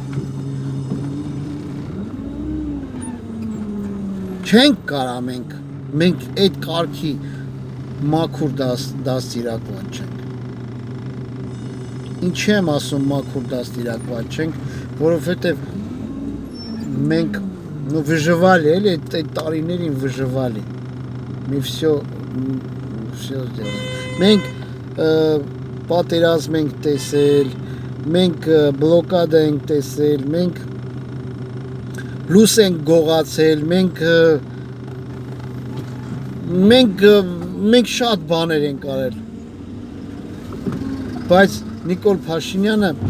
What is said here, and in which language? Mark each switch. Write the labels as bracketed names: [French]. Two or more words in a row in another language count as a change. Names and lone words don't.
[Armenian] չենք կարա մենք այդ կարգի մաքուր դաստիարակված չենք, ինչի եմ ասում մաքուր դաստիարակված չենք, որովհետև մենք выживали, էլի այդ տարիներին [Russian] выживали, мы все сделали, [Armenian] մենք պատերազմ ենք տեսել, մենք բլոկադա ենք տեսել, մենք լուս ենք գողացել, մենք շատ բաներ ենք արել, բայց Նիկոլ Փաշինյանը